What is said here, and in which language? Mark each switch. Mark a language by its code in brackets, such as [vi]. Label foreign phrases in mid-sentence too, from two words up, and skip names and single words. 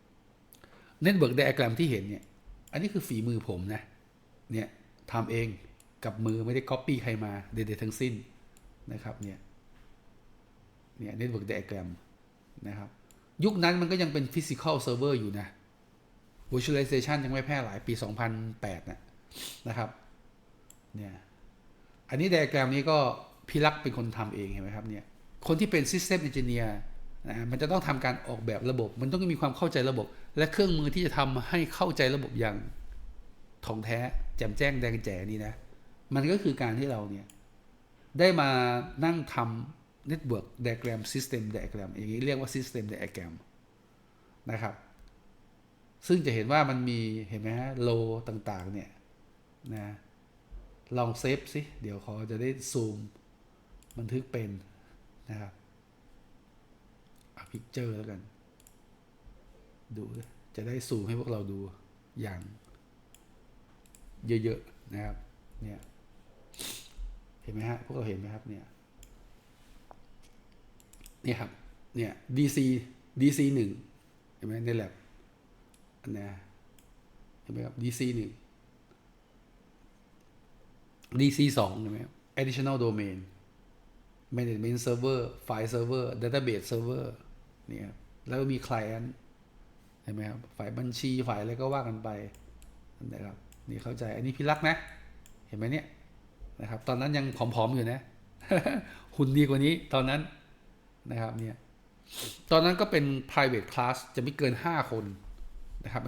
[en] Network Diagram [th] ที่เห็นเนี่ยอันนี้คือฝีมือผมนะเนี่ยทำเองกับมือไม่ได้ copy ใครมาใดๆทั้งสิ้นนะครับเนี่ย [en] network diagram [th] นะครับยุคนั้นมันก็ยังเป็น [en] physical server [th] อยู่นะ virtualization ยังไม่แพร่หลายปี 2008 นะครับเนี่ยอันนี้ diagram นี้ก็พี่ลักษณ์เป็นคนทำเองเห็นไหมครับเนี่ยคน ที่เป็น system engineer นะมันจะต้องทำการออกแบบระบบมันต้องมีความเข้าใจระบบและเครื่องมือที่จะทำให้เข้าใจระ บบอย่างท่องแท้แจ่มแจ้งแดงแจ๋นี่นะมันก็คือการที่เราเนี่ยได้มานั่งทำ [en] network diagram system diagram [th] อย่างนี้เรียกว่า [en] system diagram [th] นะครับซึ่งจะเห็นว่ามันมีเห็นไหมฮะโลต่างๆเนี่ยนะลองเซฟสิเดี๋ยวขอจะได้ซูมบันทึกเป็นนะครับพิกเจอร์แล้วกันดูจะได้ซูมให้พวกเราดูอย่างเยอะๆนะครับเนี่ยเห็นไหมฮะพวกเราเห็นไหมครับเนี่ย นี่ครับเนี่ย DC 1เห็นไหมในแลบอันนี้เห็นไหมครับ DC 1 DC 2เห็นไหมครับ [en] additional domain management server file server database server [th] เนี่ยแล้วก็มี client เห็นไหมครับฝ่ายบัญชีฝ่ายอะไรก็ว่ากันไป นะครับนี่เข้าใจอันนี้พี่รักนะเห็นไหมเนี่ยนะครับตอนนั้นยังผอมๆอยู่นะ หุ่นดีกว่านี้ตอนนั้นนะครับเนี่ยตอนนั้นก็เป็น [en] private class [th] จะไม่เกิน5 คนนะครับอั